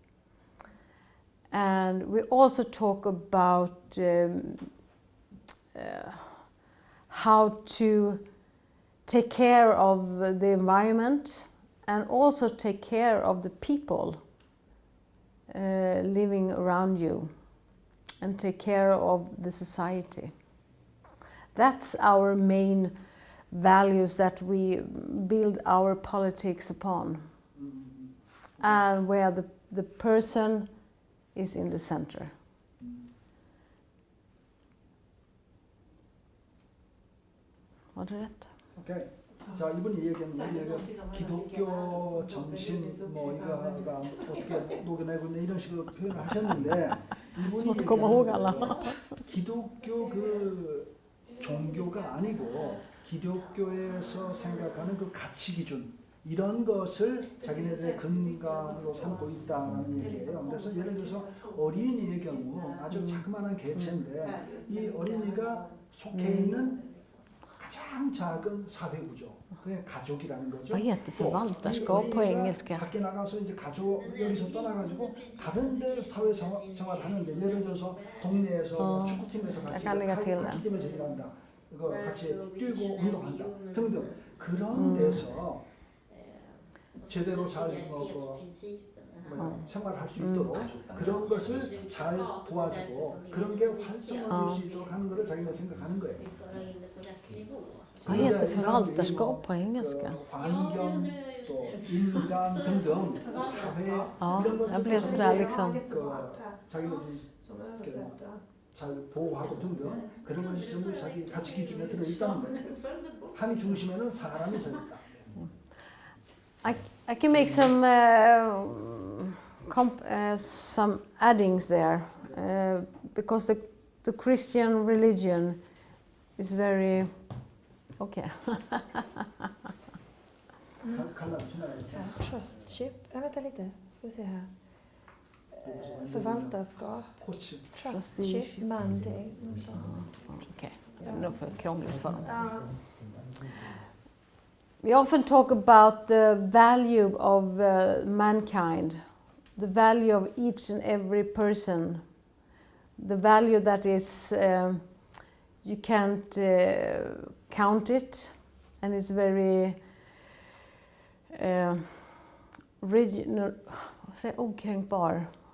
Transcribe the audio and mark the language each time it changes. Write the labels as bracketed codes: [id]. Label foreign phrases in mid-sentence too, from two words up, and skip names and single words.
[en] And we also talk about how to take care of the environment and also take care of the people living around you and take care of the society. That's our main values that we build our politics upon, and where the person is in the center. [sv] Var det rätt? Okay. [ko] 자, 이분이 얘기하는 기독교 정신 뭐 이거가 어떻게 녹여내고 있냐 이런 식으로 표현을 하셨는데 이분이 기독교 그 종교가 아니고 기독교에서 생각하는 그 가치 기준 이런 것을 자기네들의 근간으로 삼고 있다는 얘기예요. 그래서 예를 들어서 어린이의 경우 아주 자그마한 개체인데 이 어린이가 속해 있는 가장 작은 사회 구조, 그게 가족이라는 거죠. [sv] Vad heter förvaltarskap på engelska? [ko] 밖에 나가서 이제 가족 여기서 떠나가지고 다른 데 사회 생활을 하는데 예를 들어서 동네에서 축구팀에서 같이 하키팀에서 일한다, 이거 같이 뛰고 운동한다 등등 그런 데서 제대로 잘 생활할 수 있도록 그런 것을 잘 도와주고 그런 게 활성화될 수 있도록 하는 것을 자기가 생각하는 거예요. [sv] Vad heter förvaltarskap på engelska? [ko] 환경 또 인간 등등 사회 이런 것들 자기네들이 잘 보호하고 등등 그런 것이 전부 자기 가치 기준에 들어 있다는 거예요. 한 중심에는 사람이 서 있다. [en] I can make some addings there, because the Christian religion is very okay. [sv] Trustship. Nej, vänta lite. Ska vi se här. Förvaltarskap. [en] Trustship. Mandate. [sv] Okay, det är nog för krångligt för dem. [en] We often talk about the value of mankind, the value of each and every person, the value that is, you can't count it, and it's very regional, okränkbar.